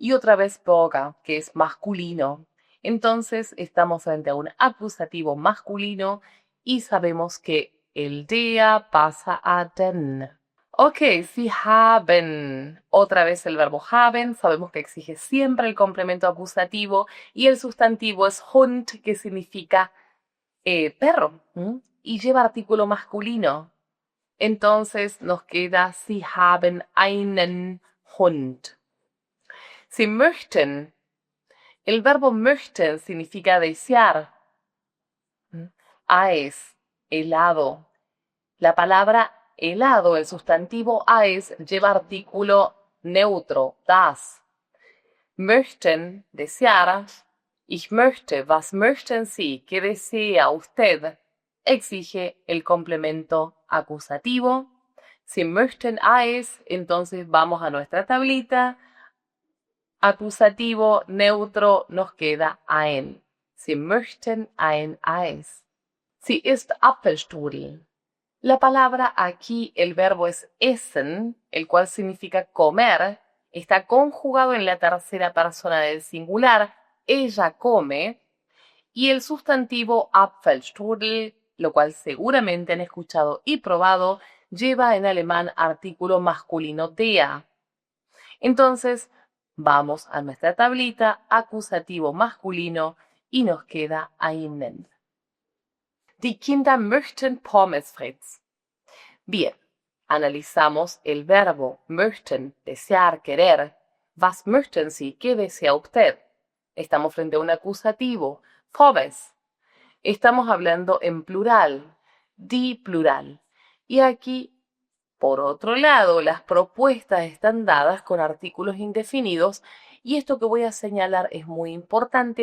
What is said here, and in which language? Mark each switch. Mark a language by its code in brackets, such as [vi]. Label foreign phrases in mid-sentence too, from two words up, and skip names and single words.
[es] y otra vez Bürger, que es masculino. Entonces estamos frente a un acusativo masculino y sabemos que el der pasa a den. [de] Ok, Sie haben. [es] Otra vez el verbo haben. Sabemos que exige siempre el complemento acusativo y el sustantivo es Hund, que significa perro, y lleva artículo masculino. Entonces nos queda [de] Sie haben einen Hund. Sie möchten. [es] El verbo möchten significa desear. Eis, helado. La palabra helado, el sustantivo Eis, lleva artículo neutro, das. Möchten, desear. [de] Ich möchte, was möchten Sie? [es] ¿Qué desea usted? Exige el complemento acusativo. Si [de] möchten Eis, [es] entonces vamos a nuestra tablita. Acusativo neutro nos queda ein. [de] Sie möchten ein Eis. Sie isst Apfelstrudel. [es] La palabra aquí, el verbo es essen, el cual significa comer, está conjugado en la tercera persona del singular, ella come, y el sustantivo Apfelstrudel, lo cual seguramente han escuchado y probado, lleva en alemán artículo masculino der. Entonces, vamos a nuestra tablita, acusativo masculino, y nos queda einen. [de] Die Kinder möchten Pommes frites. [es] Bien, analizamos el verbo möchten, desear, querer. [de] Was möchten Sie? [es] ¿Qué desea usted? Estamos frente a un acusativo, Pommes. Estamos hablando en plural, die plural. Y aquí, por otro lado, las propuestas están dadas con artículos indefinidos y esto que voy a señalar es muy importante.